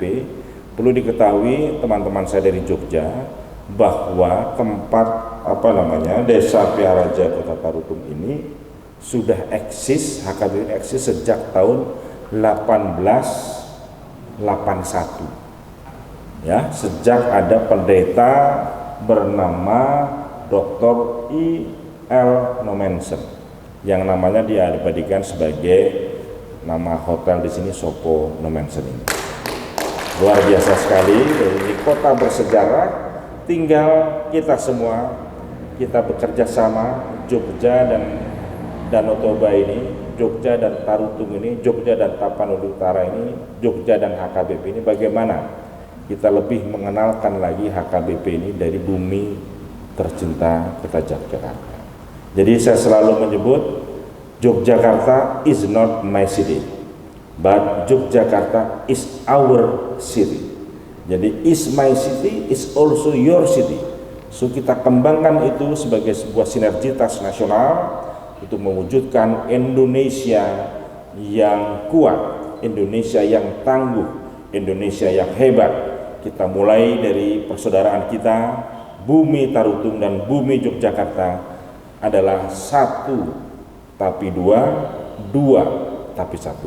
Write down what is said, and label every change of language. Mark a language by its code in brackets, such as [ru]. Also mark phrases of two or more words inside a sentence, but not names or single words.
[id] Perlu diketahui teman-teman saya dari Jogja bahwa tempat Desa Piaraja Kota Tarutung ini sudah eksis, HKBP eksis sejak tahun 1881. Ya, sejak ada pendeta bernama Dr. I.L. Nomensen yang namanya diabadikan sebagai nama hotel di sini, Sopo Nomensen ini. Luar biasa sekali, ini kota bersejarah. Tinggal kita semua, kita bekerja sama, Jogja dan Danau Toba ini, Jogja dan Tarutung ini, Jogja dan Tapanuli Utara ini, Jogja dan HKBP ini, bagaimana kita lebih mengenalkan lagi HKBP ini dari bumi tercinta kita Yogyakarta. Jadi saya selalu menyebut [en] Yogyakarta is not my city, but Yogyakarta is our city. [id] Jadi [en] is my city is also your city. [id] So kita kembangkan itu sebagai sebuah sinergitas nasional untuk mewujudkan Indonesia yang kuat, Indonesia yang tangguh, Indonesia yang hebat. Kita mulai dari persaudaraan kita, bumi Tarutung dan bumi Yogyakarta adalah satu tapi dua, dua tapi satu.